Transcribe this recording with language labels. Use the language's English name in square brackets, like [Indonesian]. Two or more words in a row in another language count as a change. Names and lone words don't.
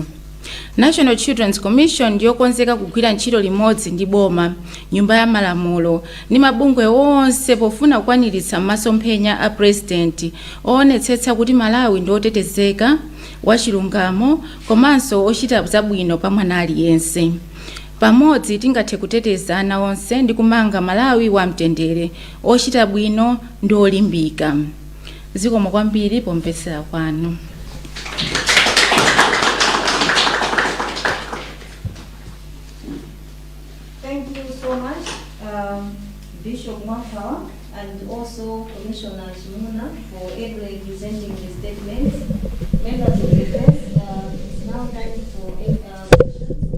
[Nyanja] National Children's Commission ndiyokonzeka kugwira ntchito limodzi ndi boma, nyumba ya malamulo ndi mabungwe onse pofuna kukwaniritsa masomphenya a president oonetsetsa kuti Malawi ndi otetezeka, wachilungamo komanso ochita zabwino pa mwana aliyense. Pamodzi tingathe kuteteza ana onse ndi kumanga Malawi wa mtendere, ochita bwino ndi olimbika. Zikomo kwambiri pomvetsera kwanu. [English] Thank you so much, Bishop Mwakawa, and also Commissioner Shimuna for ably presenting the statements. Members of the press, it's now time for questions.